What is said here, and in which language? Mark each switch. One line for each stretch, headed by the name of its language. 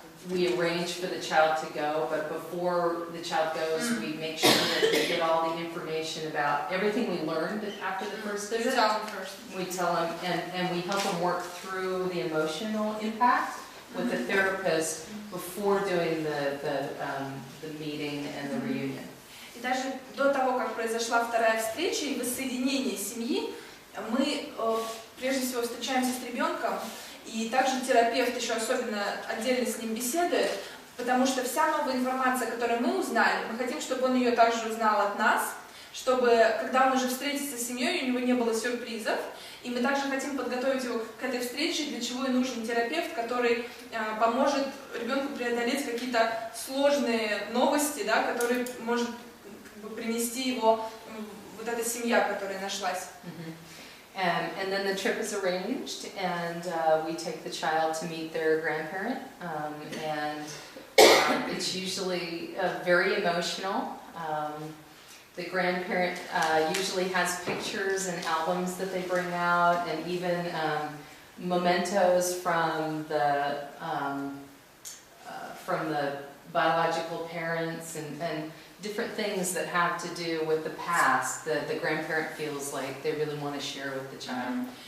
English: We arrange for the child to go, but before the child goes, we make sure that they get all the information about everything we learned after the first visit. You tell them first. We tell them, and we help them work through the emotional impact with the therapist before doing the meeting and the reunion.
Russian: И даже до того, как произошла вторая встреча и воссоединение семьи, мы прежде всего встречаемся с ребенком, и также терапевт еще особенно отдельно с ним беседует, потому что вся новая информация, которую мы узнали, мы хотим, чтобы он ее также узнал от нас, чтобы, когда он уже встретится с семьей, у него не было сюрпризов, и мы также хотим подготовить его к этой встрече, для чего и нужен терапевт, который поможет ребенку преодолеть какие-то сложные новости, да, которые может принести его вот эта семья, которая нашлась.
English: And then the trip is arranged, and we take the child to meet their grandparent, and it's usually very emotional. The grandparent usually has pictures and albums that they bring out, and even mementos from the biological parents, and different things that have to do with the past that the grandparent feels like they really want to share with the child.